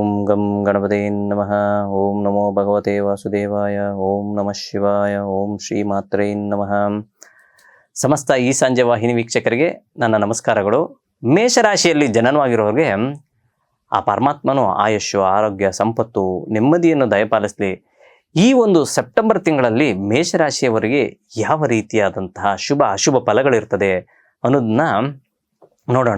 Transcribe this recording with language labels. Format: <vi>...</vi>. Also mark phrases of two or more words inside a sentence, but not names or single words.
<sa>ಗಂ ಗಣಪತಿ ನಮಃ. ಓಂ ನಮೋ ಭಗವತೆ ವಾಸುದೇವಾಯ. ಓಂ ನಮಃ ಶಿವಾಯ. ಓಂ ಶ್ರೀ ಮಾತ್ರೇ ನಮಃ.</sa> <kn>ಸಮಸ್ತ ಈ ಸಂಜೆ ವಾಹಿನಿ ವೀಕ್ಷಕರಿಗೆ ನನ್ನ ನಮಸ್ಕಾರಗಳು. ಮೇಷರಾಶಿಯಲ್ಲಿ ಜನನವಾಗಿರೋರಿಗೆ ಆ ಪರಮಾತ್ಮನು ಆಯುಷ್ಯ, ಆರೋಗ್ಯ, ಸಂಪತ್ತು, ನೆಮ್ಮದಿಯನ್ನು ದಯಪಾಲಿಸಲಿ. ಈ ಒಂದು ಸೆಪ್ಟೆಂಬರ್ ತಿಂಗಳಲ್ಲಿ ಮೇಷರಾಶಿಯವರಿಗೆ ಯಾವ ರೀತಿಯಾದಂತಹ ಶುಭ ಅಶುಭ ಫಲಗಳಿರ್ತದೆ ಅನ್ನೋದನ್ನ ನೋಡೋಣ.</kn>